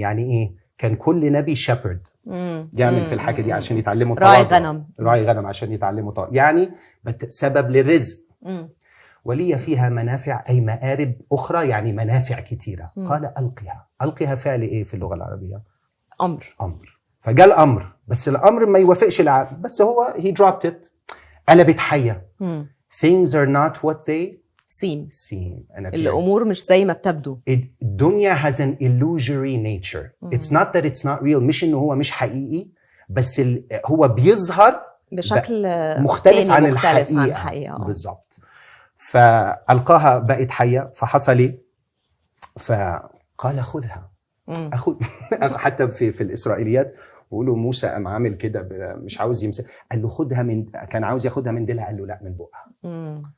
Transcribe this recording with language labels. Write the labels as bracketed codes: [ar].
[ar] يعني ايه؟ كان كل نبي شيبرد يعمل في الحاجه دي عشان يتعلموا راعي غنم عشان يتعلموا يعني سبب للرزق. ولي فيها منافع أي مآرب أخرى، يعني منافع كتيرة. قال ألقها فعل إيه في اللغة العربية؟ أمر. فجاء الأمر، بس الأمر ما يوافقش العقل، بس هو [en] he dropped it، [ar] قلبت حية. [en] things are not what they seem. [ar] الأمور مش زي ما بتبدو. [en] الدنيا has an illusory nature. it's not that it's not real، [ar] مش إنه هو مش حقيقي، بس هو بيظهر بشكل مختلف عن الحقيقة. بالضبط. فألقاها بقت حية. فحصل ايه؟ فقال خذها. اخد حتى في الاسرائيليات بيقولوا موسى قام عامل كده مش عاوز يمسك، قال له خدها من، كان عاوز ياخدها من ديلها، قال له لا من بقها.